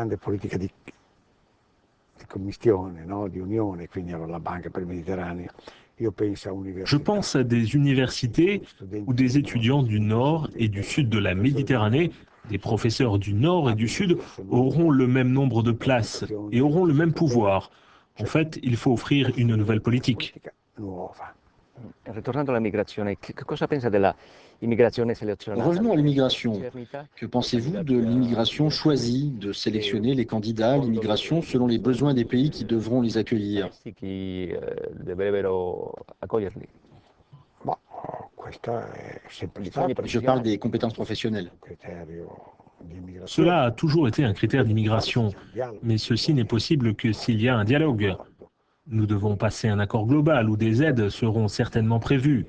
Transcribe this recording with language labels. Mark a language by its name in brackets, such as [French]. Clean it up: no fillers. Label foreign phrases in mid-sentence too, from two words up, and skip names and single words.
[French] Je pense à des universités où des étudiants du nord et du sud de la Méditerranée, des professeurs du nord et du sud, auront le même nombre de places et auront le même pouvoir. En fait, il faut offrir une nouvelle politique. [Italian] Ritornando all'immigrazione, che cosa pensa dell'immigrazione selezionata? [French] Revenons à l'immigration. Que pensez-vous de l'immigration choisie, de sélectionner les candidats à l'immigration selon les besoins des pays qui devront les accueillir? [Italian] Chi dovrebbero accoglierli? [French] Je parle des compétences professionnelles. Cela a toujours été un critère d'immigration, mais ceci n'est possible que s'il y a un dialogue. Nous devons passer un accord global où des aides seront certainement prévues.